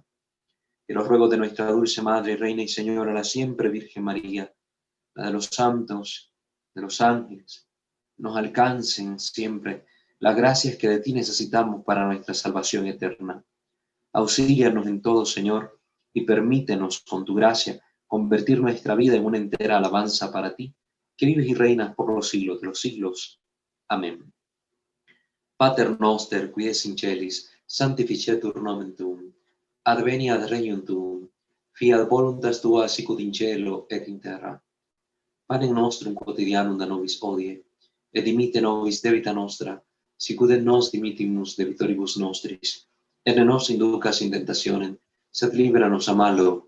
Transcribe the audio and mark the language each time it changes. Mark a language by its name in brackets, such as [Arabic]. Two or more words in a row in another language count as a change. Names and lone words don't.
[Spanish] Que los ruegos de nuestra dulce Madre, Reina y Señora, la siempre Virgen María, la de los santos, de los ángeles, nos alcancen siempre las gracias que de ti necesitamos para nuestra salvación eterna. Auxílianos en todo, Señor, y permítenos, con tu gracia, convertir nuestra vida en una entera alabanza para ti, que vives y reinas por los siglos de los siglos. Amén. [Latin] Pater noster, qui es in celis, sanctificetur nomen tuum, adveniat regnum tuum, fiat voluntas tua sicut in cielo et in terra. Panem nostrum quotidianum da nobis hodie, et dimitte nobis debita nostra, sicut et nos dimittimus debitoribus nostris, et ne nos inducas in tentationem, sed libera-nos a malo.